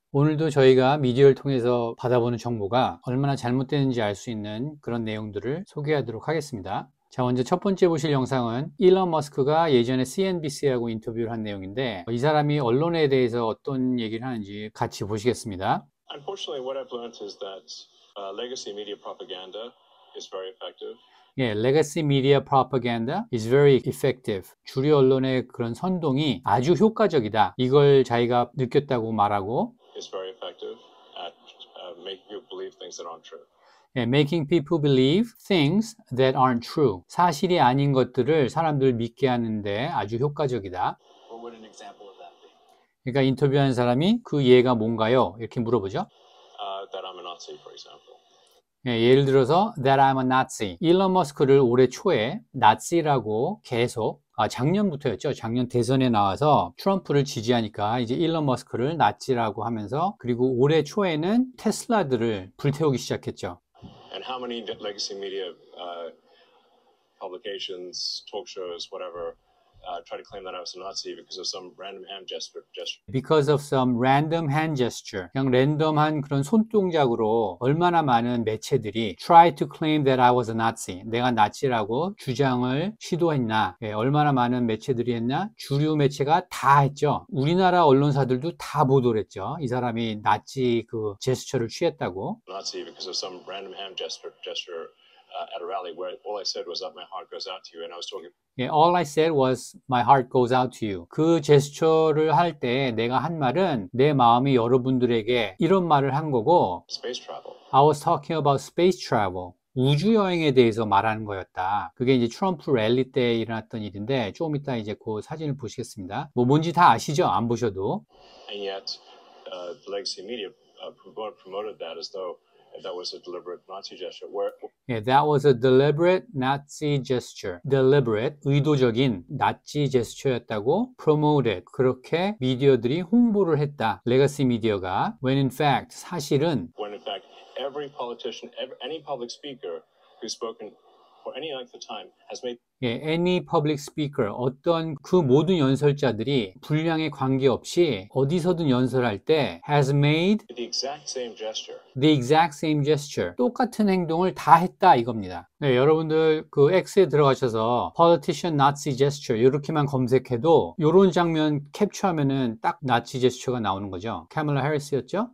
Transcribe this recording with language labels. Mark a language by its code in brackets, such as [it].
[ko] 오늘도 저희가 미디어를 통해서 받아보는 정보가 얼마나 잘못되는지 알 수 있는 그런 내용들을 소개하도록 하겠습니다. 자, 먼저 첫 번째 보실 영상은 일론 머스크가 예전에 CNBC하고 인터뷰를 한 내용인데 이 사람이 언론에 대해서 어떤 얘기를 하는지 같이 보시겠습니다. [en] Unfortunately, what I've learned is that legacy media propaganda is very effective. 예, legacy media propaganda is very effective. [ko] 주류 언론의 그런 선동이 아주 효과적이다. 이걸 자기가 느꼈다고 말하고 [en] Is very effective at making you believe things that aren't true. 예, making people believe things that aren't true. [ko] 사실이 아닌 것들을 사람들 믿게 하는데 아주 효과적이다. [en] What would an example of that be? [ko] 그러니까 인터뷰하는 사람이 그 예가 뭔가요? 이렇게 물어보죠. [en] That I'm a Nazi, for example. [ko] 예, 예를 들어서 [en] that I'm a Nazi. [ko] 일론 머스크를 올해 초에 나치라고 계속 작년부터였죠. 작년 대선에 나와서 트럼프를 지지하니까 이제 일론 머스크를 나치라고 하면서 그리고 올해 초에는 테슬라들을 불태우기 시작했죠. [en] And how many legacy media publications, talk shows, whatever, try to claim that I was a Nazi because of some random hand gesture. Because of some random hand gesture. [ko] 그냥 랜덤한 그런 손동작으로 얼마나 많은 매체들이 [en] try to claim that I was a Nazi. [ko] 내가 나치라고 주장을 시도했나. 예, 얼마나 많은 매체들이 했나. 주류 매체가 다 했죠. 우리나라 언론사들도 다 보도를 했죠. 이 사람이 나치 그 제스처를 취했다고. [en] Nazi because of some random hand gesture at a rally where all I said was that my heart goes out to you, and I was talking. Yeah, all I said was my heart goes out to you. [ko] 그 제스처를 할 때 내가 한 말은 내 마음이 여러분들에게 이런 말을 한 거고 [en] Space travel. I was talking about space travel. [ko] 우주 여행에 대해서 말하는 거였다. 그게 이제 트럼프 랠리 때 일어났던 일인데 조금 이따 이제 그 사진을 보시겠습니다. 뭐 뭔지 다 아시죠? 안 보셔도. [en] And yet, the legacy media promoted that as though that was a deliberate Nazi gesture. Yeah, that was a deliberate Nazi gesture. Deliberate, [ko] 의도적인 나치 제스처였다고 [en] promoted. [ko] 그렇게 미디어들이 홍보를 했다. 레거시 미디어가. [en] When in fact, [ko] 사실은 [en] When in fact, every politician, any public speaker who's spoken for any length of time has made [ko] 예, [en] any public speaker, [ko] 어떤 그 모든 연설자들이 분량에 관계없이 어디서든 연설할 때 [en] has made the exact same gesture. the exact same gesture. [ko] 똑같은 행동을 다 했다 이겁니다. 네, 여러분들 그 X에 들어가셔서 [en] politician Nazi gesture [ko] 이렇게만 검색해도 이런 장면 캡처하면은 딱 나치 제스처가 나오는 거죠. 카밀라 해리스였죠?